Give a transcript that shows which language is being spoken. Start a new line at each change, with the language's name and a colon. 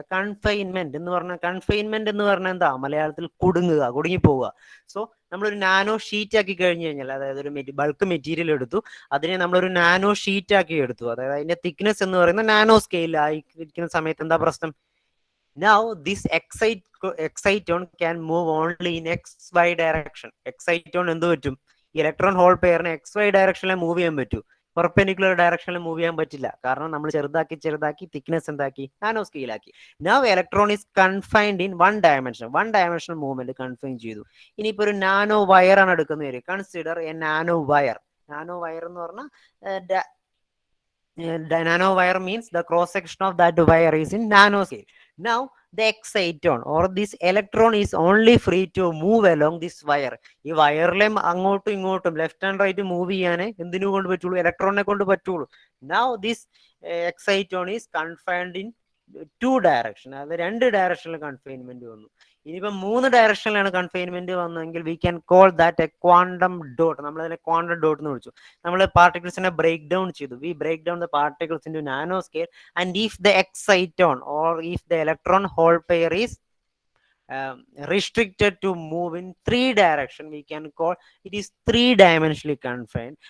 Malayalam: Confinement എന്ന് പറഞ്ഞാൽ എന്താ? മലയാളത്തിൽ കുടുങ്ങുക, കുടുങ്ങിപ്പോവുക. സോ നമ്മളൊരു നാനോ ഷീറ്റ് ആക്കി കഴിഞ്ഞു കഴിഞ്ഞാൽ, അതായത് ഒരു ബൾക്ക് മെറ്റീരിയൽ എടുത്തു, അതിനെ നമ്മളൊരു നാനോ ഷീറ്റ് ആക്കി എടുത്തു, അതായത് അതിന്റെ തിക്നെസ് എന്ന് പറയുന്നത് നാനോ സ്കെയിലായി ഇരിക്കുന്ന സമയത്ത് എന്താ പ്രശ്നം?
English: Now this exciton can move only in xy direction.
Malayalam: Exciton എന്ത് പറ്റും? ഇലക്ട്രോൺ ഹോൾ പെയറിന് xy ഡയറക്ഷനിൽ മൂവ് ചെയ്യാൻ പറ്റൂ, പെർപെൻഡിക്കുലർ ഡയറക്ഷനിൽ മൂവ് ചെയ്യാൻ പറ്റില്ല. കാരണം നമ്മൾ ചെറുതാക്കി തിക്നെസ് എന്താക്കി? Nano സ്കെയിലാക്കി.
English: Now electron is confined in one dimensional movement confine ചെയ്തു.
Malayalam: ഇനിയിപ്പോ ഒരു നാനോ വയർ ആണ് എടുക്കുന്നത്.
English: Consider a nano wire.
Malayalam: Nano wire എന്ന് പറഞ്ഞാൽ
English: nanowire means the cross section of that wire is in nanoscale. Now the exciton or this electron is only free to move along this wire.
Malayalam: ഈ വയറിലെ അങ്ങോട്ടും ഇങ്ങോട്ടും left and right move ചെയ്യാനേ എന്തിനു കൊണ്ട് പറ്റുള്ളൂ? ഇലക്ട്രോണിനെ കൊണ്ട് പറ്റുള്ളൂ.
English: Now this exciton is confined in two direction.
Malayalam: അത് രണ്ട് ഡയറക്ഷനിൽ കൺഫൈൻമെന്റ് വന്നു. ഇനിയിപ്പം മൂന്ന് ഡയറക്ഷനിലാണ് confinement വന്നതെങ്കിൽ
English: We can call that a quantum dot.
Malayalam: നമ്മൾ അതിനെ ക്വാണ്ടം ഡോട്ട് എന്ന് വിളിച്ചു. നമ്മൾ പാർട്ടിക്കിൾസിനെ ബ്രേക്ക് ഡൗൺ ചെയ്തു.
English: We break down the particles into nano scale and if the exciton or if the electron hole pair is restricted to move in three direction, we can call it is three dimensionally confined.